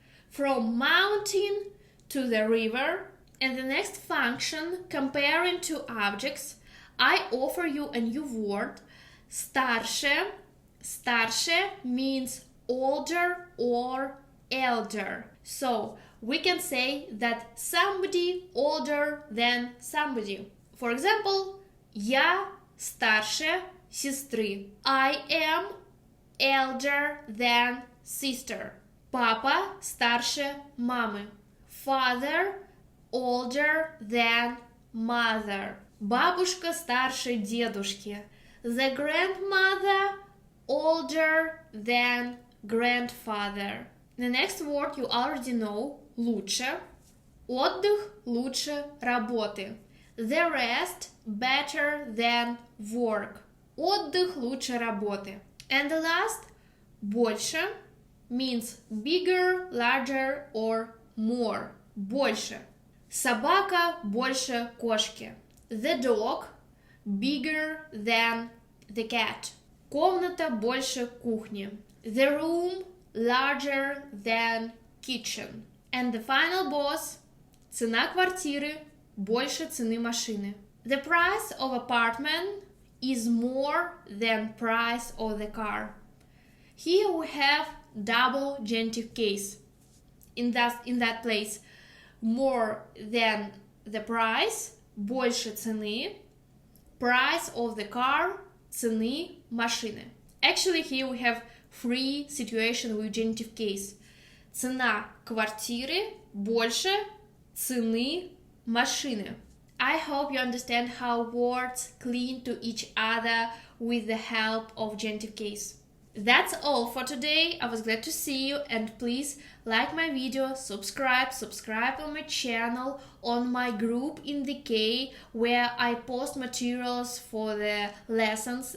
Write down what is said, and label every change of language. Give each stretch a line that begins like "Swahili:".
English: From mountain to the river. And the next function, comparing two objects, I offer you a new word.
Russian: Старше.
English: Старше means older or elder. So we can say that somebody older than somebody. For example,
Russian: я старше сестры.
English: I am elder than sister.
Russian: Папа старше мамы.
English: Father older than mother.
Russian: Бабушка старше дедушки.
English: The grandmother older than grandfather. The next word you already know, лучше.
Russian: Отдых лучше работы.
English: The rest better than work.
Russian: Отдых лучше работы.
English: And the last, больше, means bigger, larger or more.
Russian: Больше. Собака больше кошки.
English: The dog bigger than the cat.
Russian: Комната больше кухни.
English: The room larger than kitchen. And the final boss,
Russian: цена квартиры больше цены машины.
English: The price of apartment is more than price of the car. Here we have double genitive case. In that place, more than the price,
Russian: больше цены,
English: price of the car,
Russian: цены машины.
English: Actually, here we have three situations with genitive case.
Russian: Цена квартиры больше цены машины.
English: I hope you understand how words cling to each other with the help of genitive case. That's all for today. I was glad to see you, and please like my video, subscribe on my channel, on my group in the K, where I post materials for the lessons.